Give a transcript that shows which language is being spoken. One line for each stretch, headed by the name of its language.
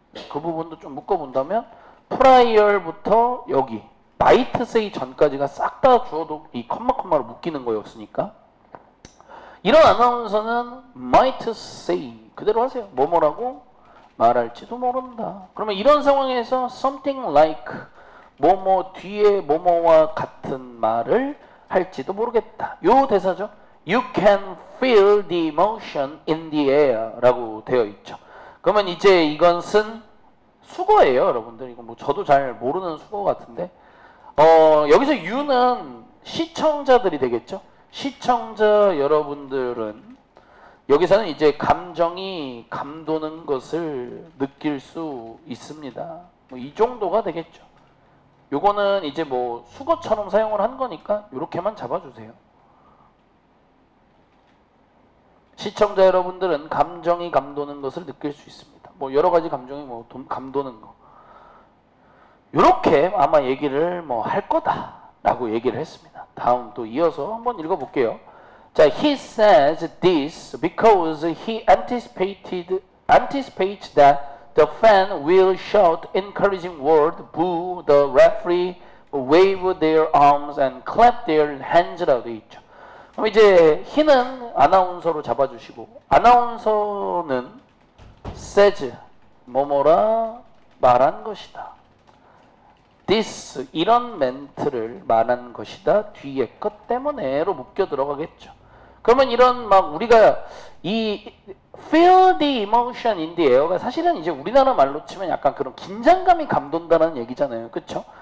Korean: 그 부분도 좀 묶어본다면 prior부터 여기
English: might say
Korean: 전까지가 싹 다 주어도 이 컴마로 묶이는 거였으니까 이런 아나운서는 might say 그대로 하세요. 뭐뭐라고 말할지도 모른다. 그러면 이런 상황에서
English: something like
Korean: 뭐뭐 뒤에 뭐뭐와 같은 말을 할지도 모르겠다. 요 대사죠.
English: You can feel the emotion in the air
Korean: 라고 되어 있죠. 그러면 이제 이것은 수거예요. 여러분들 이거 저도 잘 모르는 수거 같은데 여기서 you는 시청자들이 되겠죠. 시청자 여러분들은 여기서는 이제 감정이 감도는 것을 느낄 수 있습니다. 이 정도가 되겠죠. 요거는 이제 뭐 수거처럼 사용을 한 거니까 이렇게만 잡아주세요. 시청자 여러분들은 감정이 감도는 것을 느낄 수 있습니다. 뭐 여러 가지 감정이 뭐 감도는 거. 요렇게 아마 얘기를 뭐 할 거다라고 얘기를 했습니다. 다음 또 이어서 한번 읽어볼게요. 자,
English: he says this because he anticipates that the fan will shout encouraging word, boo, the referee wave their arms and clap their hands
Korean: 라고 되어 있죠. 그럼 이제 he는 아나운서로 잡아주시고, 아나운서는
English: says
Korean: 뭐뭐라 말한 것이다. this 이런 멘트를 말한 것이다. 뒤에 것 때문에로 묶여 들어가겠죠. 그러면 이런 막 우리가 이
English: feel the emotion in the air
Korean: 가 사실은 이제 우리나라 말로 치면 약간 그런 긴장감이 감돈다라는 얘기잖아요. 그렇죠?